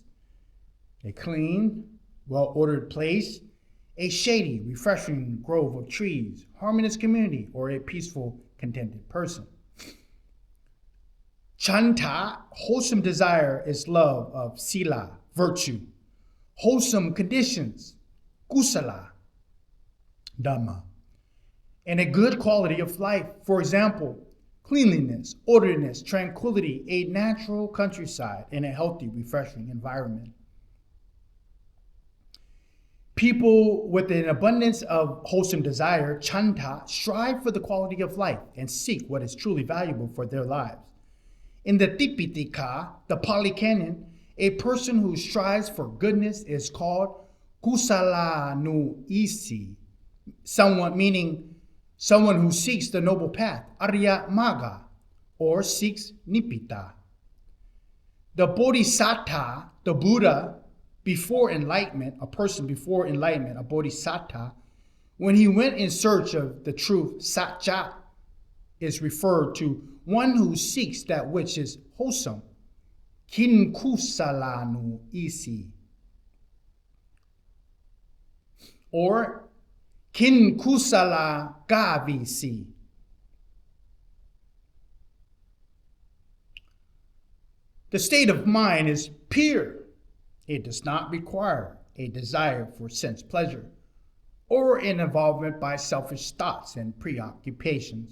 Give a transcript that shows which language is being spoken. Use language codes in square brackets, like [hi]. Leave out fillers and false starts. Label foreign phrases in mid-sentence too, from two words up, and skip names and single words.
[en] A clean, well-ordered place, a shady, refreshing grove of trees, harmonious community, or a peaceful, contented person. Chanta, wholesome desire, is love of sila, virtue. Wholesome conditions, [pi] kusala, dhamma, [en] and a good quality of life. For example, cleanliness, orderliness, tranquility, a natural countryside, and a healthy, refreshing environment. People with an abundance of wholesome desire, chanta, strive for the quality of life and seek what is truly valuable for their lives. In the Tipitaka, the Pali Canon, a person who strives for goodness is called [pi] kusala nu isi, [en] meaning someone who seeks the noble path, [pi] Arya Magga, [en] or seeks Nibbita. The Bodhisattva, the Buddha, before enlightenment, a person before enlightenment, a Bodhisattva, when he went in search of the truth, Satcha, is referred to one who seeks that which is wholesome. [pi] Kin kusala nu isi. Or kin kusala gavisi. [en] The state of mind is pure. It does not require a desire for sense pleasure or an involvement by selfish thoughts and preoccupations.